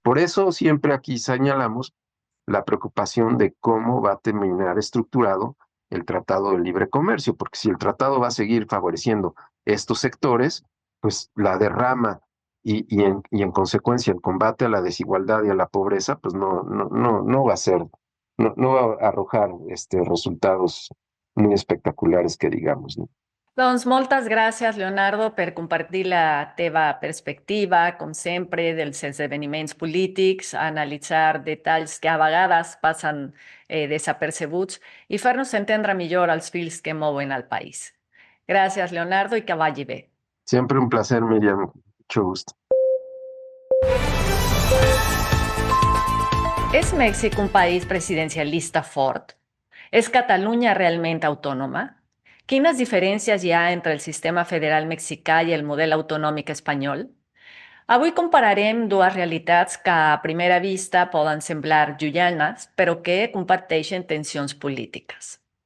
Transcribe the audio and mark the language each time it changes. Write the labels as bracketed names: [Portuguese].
[Spanish] Por eso siempre aquí señalamos la preocupación de cómo va a terminar estructurado el Tratado de Libre Comercio, porque si el tratado va a seguir favoreciendo estos sectores, pues la derrama y en consecuencia el combate a la desigualdad y a la pobreza, pues no va a ser, no va a arrojar resultados muy espectaculares que digamos, ¿no? [Catalan] Doncs moltes gràcies, Leonardo, per compartir la teva perspectiva, com sempre, dels esdeveniments polítics, analitzar detalls que a vegades passen desapercebuts i fer-nos entendre millor els fils que mouen el país. Gràcies, Leonardo, i que vagi bé. [Spanish] Siempre un placer, Miriam. Mucho gusto. [Catalan] ¿Es México un país presidencialista fort? ¿És Catalunya realment autònoma? Quines diferències hi ha entre el sistema federal mexicà i el model autonòmic espanyol? Avui compararem dues realitats que a primera vista poden semblar llunyanes, però que comparteixen tensions polítiques.